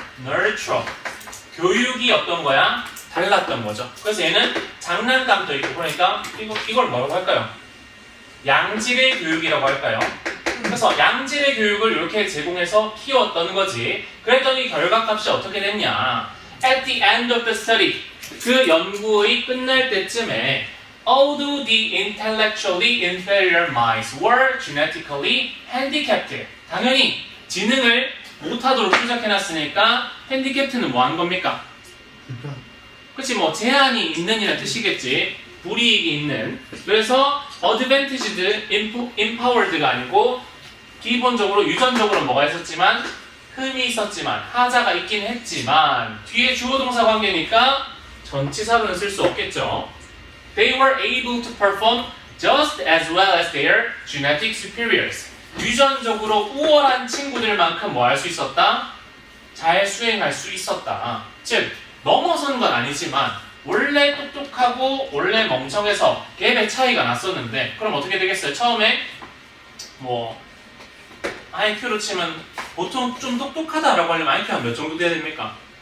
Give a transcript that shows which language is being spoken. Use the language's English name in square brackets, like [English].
[Korean] nurture, 교육이 어떤 거야? 달랐던 거죠. 그래서 얘는 장난감도 있고, 그러니까 이걸 뭐라고 할까요? 양질의 교육이라고 할까요? 그래서 양질의 교육을 이렇게 제공해서 키웠던 거지. 그랬더니 결과값이 어떻게 됐냐? [English] At the end of the study, [Korean] 그 연구의 끝날 때쯤에 [English] although the intellectually inferior mice were genetically handicapped, [Korean] 당연히 지능을 못하도록 추적해놨으니까 핸디캡트는 뭐 한 겁니까? 그치, 뭐 제한이 있는 이란 뜻이겠지. 불이익이 있는. 그래서 advantaged, empowered가 아니고 기본적으로 유전적으로 뭐가 있었지만 흠이 있었지만 하자가 있긴 했지만 뒤에 주어 동사 관계니까 전치사로는 쓸 수 없겠죠. [English] They were able to perform just as well as their genetic superiors. [Korean] 유전적으로 우월한 친구들만큼 뭐 할 수 있었다? 잘 수행할 수 있었다. 즉 넘어선 건 아니지만 원래 똑똑하고 원래 멍청해서 갭의 차이가 났었는데, 그럼 어떻게 되겠어요? 처음에 뭐 IQ로 치면 보통 좀 똑똑하다라고 하려면 IQ가 몇 정도 돼야 됩니까?